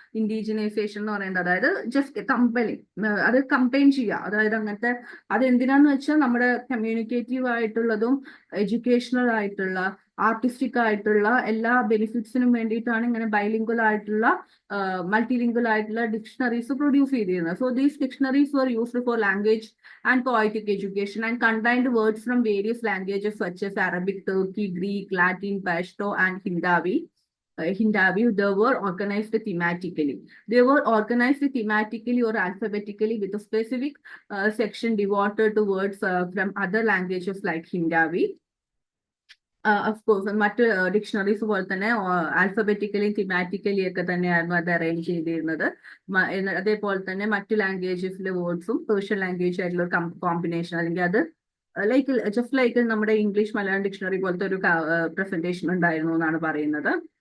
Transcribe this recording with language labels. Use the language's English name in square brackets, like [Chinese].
[Malayalam] ഇൻഡിജിനൈസേഷൻ എന്ന് പറയുന്നത് അതായത് ജസ്റ്റ് അത് കമ്പൈൻ ചെയ്യുക, അതായത് അങ്ങനത്തെ, അത് എന്തിനാന്ന് വെച്ചാൽ നമ്മുടെ കമ്മ്യൂണിക്കേറ്റീവ് ആയിട്ടുള്ളതും എഡ്യൂക്കേഷണൽ ആയിട്ടുള്ള ആർട്ടിസ്റ്റിക് ആയിട്ടുള്ള എല്ലാ ബെനിഫിറ്റ്സിനും വേണ്ടിയിട്ടാണ് ഇങ്ങനെ ബൈലിംഗ്വൽ ആയിട്ടുള്ള മൾട്ടിലിംഗ്വൽ ആയിട്ടുള്ള ഡിക്ഷണറീസ് പ്രൊഡ്യൂസ് ചെയ്തിരുന്നത്. [English] So these dictionaries were used for language and poetic education and contained words from various languages such as Arabic, Turkey, Greek, Latin, Pashto, and Hindavi. They were organized thematically. They were organized thematically or alphabetically with a specific section devoted to words from other languages like Hindavi. Of course, [Malayalam] മറ്റ് dictionaries പോലെ തന്നെ alphabetically തിമാറ്റിക്കലി ഒക്കെ തന്നെയായിരുന്നു അത് arrange ചെയ്തിരുന്നത്. അതേപോലെ തന്നെ മറ്റു ലാംഗ്വേജസിലെ വേർഡ്സും പേർഷ്യൻ ലാംഗ്വേജ് ആയിട്ടുള്ള ഒരു കോമ്പിനേഷൻ, അല്ലെങ്കിൽ അത് ജസ്റ്റ് ലൈക്ക് നമ്മുടെ ഇംഗ്ലീഷ് മലയാളം ഡിക്ഷണറി പോലത്തെ ഒരു പ്രസന്റേഷൻ ഉണ്ടായിരുന്നു എന്നാണ് പറയുന്നത്.